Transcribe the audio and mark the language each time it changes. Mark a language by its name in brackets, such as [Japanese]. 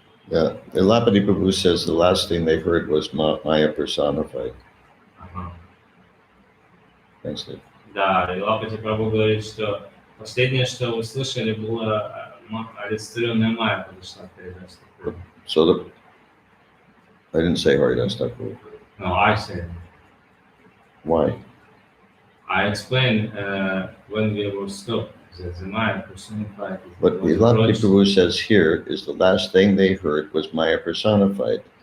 [English] Yeah, Elapati Prabhu says the last thing they heard was Maya personified. Thanks, Dave. [Russian] Да, Элапати Прабhu говорит, что последнее, что вы слышали, было олицетворенная Майя подошла к Харидас Такуру. [English] So I didn't say Haridas Thakur. No, I said. Why? I explained when we were stopped that the Maya personified. What Elapati Prabhu says here is the last thing they heard was Maya personified.